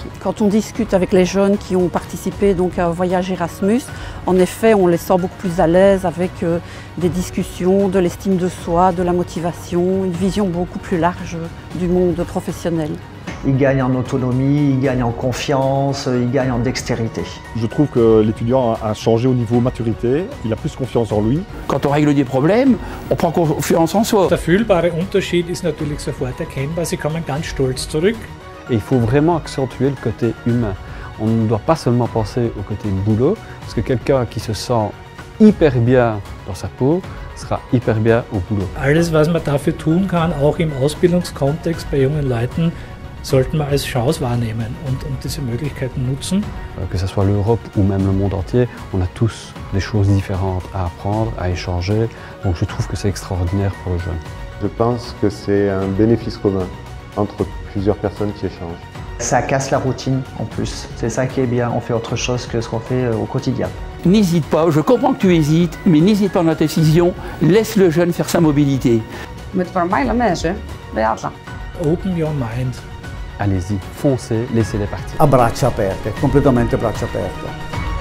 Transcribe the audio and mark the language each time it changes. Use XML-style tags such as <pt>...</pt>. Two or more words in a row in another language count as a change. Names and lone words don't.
<fr>Quand on discute avec les jeunes qui ont participé donc, à un voyage Erasmus, en effet, on les sent beaucoup plus à l'aise avec des discussions, de l'estime de soi, de la motivation, une vision beaucoup plus large du monde professionnel. Ils gagnent en autonomie, ils gagnent en confiance, ils gagnent en dextérité. Je trouve que l'étudiant a changé au niveau maturité, il a plus confiance en lui. Quand on règle des problèmes, on prend confiance en soi.</fr> <de>Der fühlbare Unterschied ist natürlich sofort erkennbar. Sie kommen ganz stolz zurück.</de> <fr>Et il faut vraiment accentuer le côté humain. On ne doit pas seulement penser au côté boulot, parce que quelqu'un qui se sent hyper bien dans sa peau sera hyper bien au boulot.</fr> <de>Alles, was man dafür tun kann, auch im Ausbildungskontext bei jungen Leuten, sollten wir als Chance wahrnehmen und diese Möglichkeiten nutzen.</de> <fr>Que ce soit l'Europe ou même le monde entier, on a tous des choses différentes à apprendre, à échanger. Donc je trouve que c'est extraordinaire pour le jeune. Je pense que c'est un bénéfice commun entre plusieurs personnes qui échangent. Ça casse la routine en plus. C'est ça qui est bien, on fait autre chose que ce qu'on fait au quotidien. N'hésite pas, je comprends que tu hésites, mais n'hésite pas dans ta décision, laisse le jeune faire sa mobilité.</fr> <is>Við bara mæla með þessu við alla.</is> <en>Open your mind.</en> <fr>Allez-y, foncez, laissez-les partir.</fr> <it>A braccia aperte, completamente a braccia aperte.</it>